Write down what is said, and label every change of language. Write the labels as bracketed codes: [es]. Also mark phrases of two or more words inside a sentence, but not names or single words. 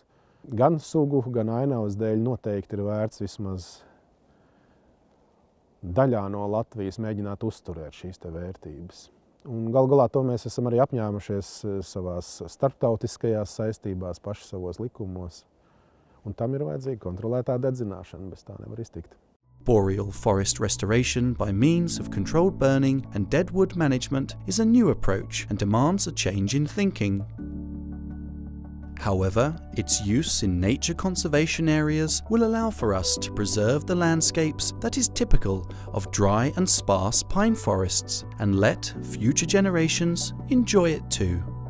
[lv] Gan sugu, gan ainavas dēļ noteikti ir vērts vismaz daļā no Latvijas mēģināt uzturēt šīs te vērtības. Un gal galā to mēs esam arī apņēmušies savās starptautiskajās saistībās, paši savos likumos. Un tam ir vajadzīga kontrolētā dedzināšana, bez tā nevar iztikt. [en] Boreal forest restoration by means of controlled burning and deadwood management is a new approach and demands a change in thinking. However, its use in nature conservation areas will allow for us to preserve the landscapes that is typical of dry and sparse pine forests and let future generations enjoy it too.